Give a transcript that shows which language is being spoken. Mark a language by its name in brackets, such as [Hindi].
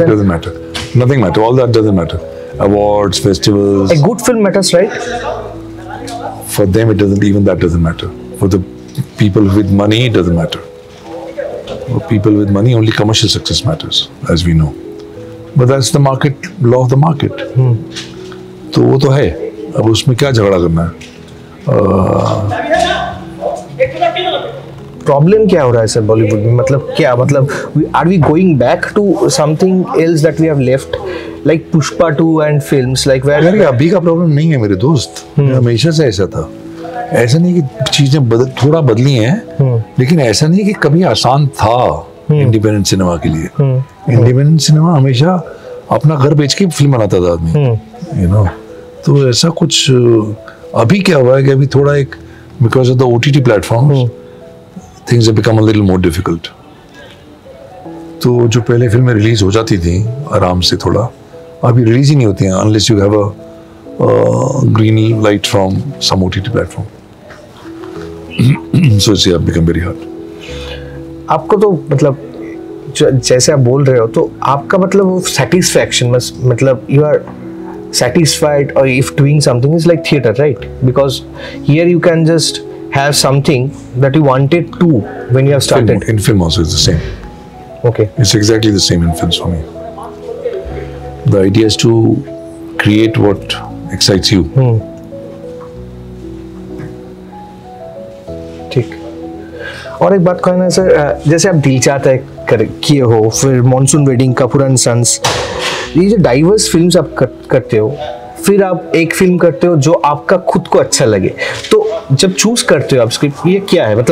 [English] It doesn't matter. Nothing matters. All that doesn't matter. Awards, festivals. A good film matters, right? For them, it doesn't. Even that doesn't matter. For the people with money, it doesn't matter. For people with money, only commercial success matters, as we know. But that's the market, law of the market. [Hindi] तो वो तो है, अब उसमें क्या झगड़ा करना है? प्रॉब्लम क्या हो रहा है सर बॉलीवुड में? [English] Are we going back to something else that we have left, like Pushpa 2 and films like where? [Hindi] अभी का प्रॉब्लम नहीं है मेरे दोस्त, हमेशा से ऐसा था। ऐसा नहीं कि चीजें थोड़ा बदली हैं, लेकिन ऐसा नहीं कि कभी आसान था इंडिपेंडेंट सिनेमा के लिए। इंडिपेंडेंट सिनेमा हमेशा अपना घर बेच के फिल्म बनाता था आदमी, यू नो। तो ऐसा कुछ अभी क्या हुआ है कि अभी थोड़ा एक [English] Because of the OTT platforms things have become a little more difficult. [Hindi] तो जो पहले फिल्में रिलीज हो जाती थी आराम से, थोड़ा अभी रिलीज ही नहीं होती हैं [English] Unless you have a green light from some OTT platform. So it's become very hard. [Hindi] आपको तो जैसे आप बोल रहे हो तो आपका वो [English] satisfaction you are satisfied or if doing something is like theater, right? Because here you can just have something that you wanted to when you have started. In film also it's the same. Okay. It's exactly the same in films for me. The idea is to create what excites you. [Hindi] ठीक। और एक बात कहना है sir, जैसे आप दिल चाहता है किए हो, फिर monsoon wedding, Kapoor and sons, ये जो डाइवर्स फिल्म्स आप करते हो, फिर आप एक फिल्म करते हो जो आपका खुद को अच्छा लगे, तो जब चूज करते हो आप स्क्रिप्ट, ये क्या है?